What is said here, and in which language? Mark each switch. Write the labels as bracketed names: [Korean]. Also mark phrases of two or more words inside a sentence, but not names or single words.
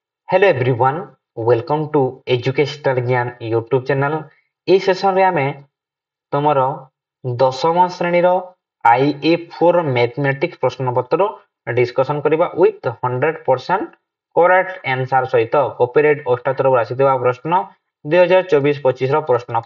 [English] Hello everyone, welcome to Educational Gyan YouTube channel. [Odia] এই সেশନରେ ଆମେ ତମର ଦଶମ ଶ୍ରେଣୀର IA4 ମ୍ୟାଥମେଟିକ୍ସ ପ୍ରଶ୍ନପତ୍ର ଡିସ୍କସନ କରିବା [English] with 100% correct answer [Odia] ସହିତ କପିରାଇଟ୍ ଓଷ୍ଟା ତରଫରୁ ଆସିଥିବା ପ୍ରଶ୍ନ 2024-25 ର ପ୍ରଶ୍ନ।